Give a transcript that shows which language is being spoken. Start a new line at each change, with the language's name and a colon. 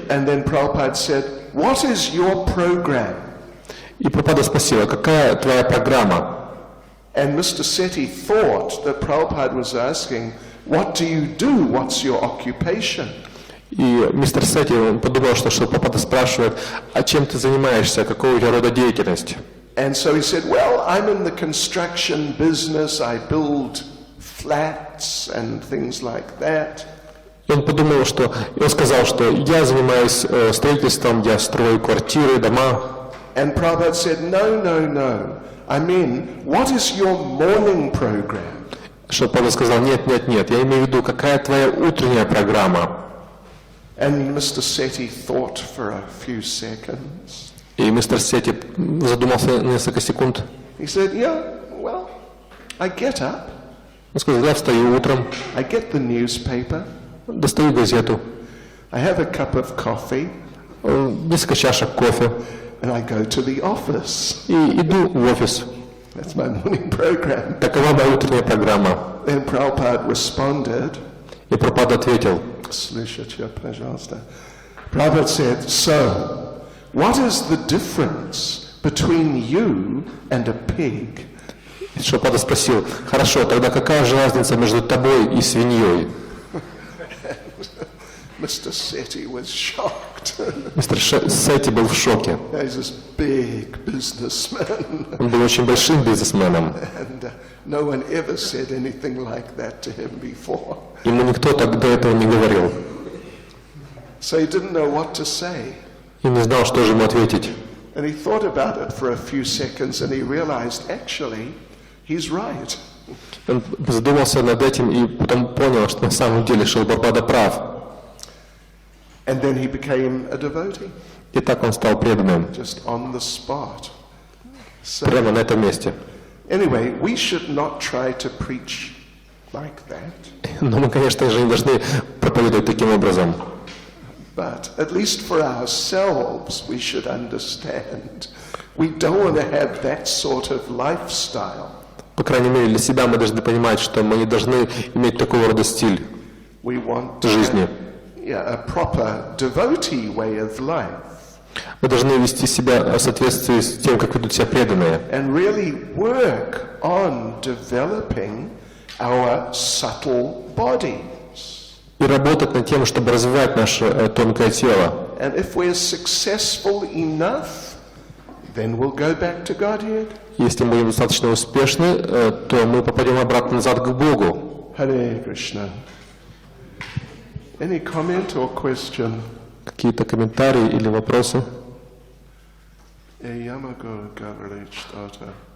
English: And then Prabhupada said, what is your program?
Russian: И Прабхупада спросила, какая твоя программа?
English: And Mr. Seti thought that Prabhupada was asking, what do you do? What's your occupation?
Russian: И мистер Сети подумал, что Шрила Прабхупада спрашивает, а чем ты занимаешься, какого у тебя рода деятельность?
English: And so he said, well, I'm in the construction business. I build flats and things like that.
Russian: И он подумал, и он сказал, что я занимаюсь строительством, я строю квартиры, дома.
English: And Prabhupada said, no. I mean, what is your morning program?
Russian: Шрила Прабхупада сказал, нет, я имею в виду, какая твоя утренняя программа?
English: And Mr. Seti thought for a few seconds.
Russian: И мистер Сети задумался несколько секунд.
English: He said, yeah, well, I get up.
Russian: Он сказал, я встаю утром,
English: I get the newspaper.
Russian: достаю газету,
English: I have a cup of coffee.
Russian: несколько чашек кофе,
English: and I go to the office.
Russian: И иду в офис.
English: That's my morning program.
Russian: Такова моя утренняя программа.
English: Then Prabhupada responded.
Russian: И Прабхупада ответил. Слушайте, пожалуйста.
English: Prabhupada said, so, what is the difference between you and a pig?
Russian: Прабхупада спросил, хорошо, тогда какая же разница между тобой и свиньей?
English: Mr. Seti was shocked. shocked.
Russian: Мистер Сетти был в шоке.
English: He's this big businessman.
Russian: Он был очень большим бизнесменом.
English: And no one ever said anything like that to him before.
Russian: Ему никто так до этого не говорил.
English: So he didn't know what to say.
Russian: И не знал, что же ему ответить.
English: And he thought about it for a few seconds and he realized, actually, he's right.
Russian: Он задумался над этим и потом понял, что на самом деле Шрила Прабхупада прав.
English: And then he became a devotee.
Russian: И так он стал преданным.
English: Just on the spot.
Russian: Прямо на этом месте.
English: Anyway, we should not try to preach like that.
Russian: Но мы, конечно же, не должны проповедовать таким образом.
English: But at least for ourselves, we should understand. We don't want to have that sort of lifestyle.
Russian: По крайней мере, для себя мы должны понимать, что мы не должны иметь такого рода стиль
English: We want
Russian: жизни.
English: a proper devotee way of life.
Russian: Мы должны вести себя в соответствии с тем, как ведут себя преданные.
English: And really work on developing our subtle bodies.
Russian: И работать над тем, чтобы развивать наше тонкое тело.
English: And if we're successful enough, then we'll go back to Godhead.
Russian: Если мы будем достаточно успешны, то мы попадем обратно назад к Богу.
English: Hare Krishna. Any comment or question?
Russian: Какие-то комментарии или вопросы? Ямаго говорит что-то.